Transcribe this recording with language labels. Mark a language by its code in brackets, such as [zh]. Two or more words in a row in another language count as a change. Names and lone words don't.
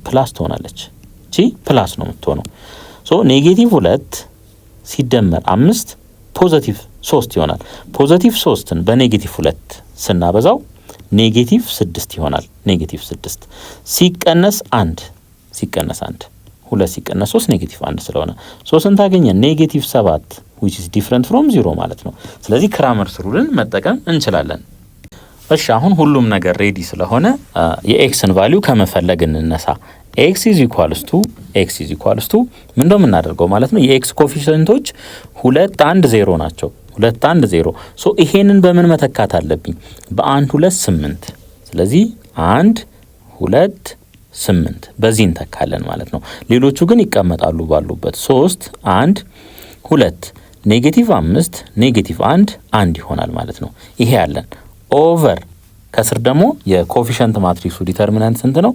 [am] ፕላስ ትሆናለች። እቺ ፕላስ ነው የምትሆነው። ሶ ኔጌቲቭ 2 ሲደመር 5 ፖዚቲቭ 3 ይሆናል። ፖዚቲቭ 3ን በኔጌቲቭ 2 ስናበዛው ኔጌቲቭ 6 ይሆናል። ኔጌቲቭ 6 ሲቀነስ 1 ሲቀነስ 1 2 ሲቀነስ 3 ኔጌቲቭ 1 ስለሆነ 3ን ታገኘን ኔጌቲቭ 7 [en] which is different from 0 [am] ማለት ነው። ስለዚህ ክራመርስ ሩልን መጠቀም እንችላለን። እሺ አሁን ሁሉም ነገር ሬዲ ስለሆነ የኤክስን ቫልዩ ከመፈለግ እንነሳ። [en] x is equals to [am] ምን እንደምናደርገው ማለት ነው የኤክስ ኮኤፊሺየንቶች 2 1 0 ናቸው። 2 1 0 ሶ ይሄንን በምን መተካት አለብኝ? በ1 2 8 ስለዚህ 1 2 8 በዚህ እንተካለን ማለት ነው። ሌሎቹ ግን ይቀመጣሉ ባሉበት 3 1 2 ኔጌቲቭ 5 ኔጌቲቭ 1 1 ይሆናል ማለት ነው። ይሄ ያለን ኦቨር ከስር ደግሞ የኮኤፊሺየንት ማትሪክሱ ዲተርሚናንት ስንት ነው?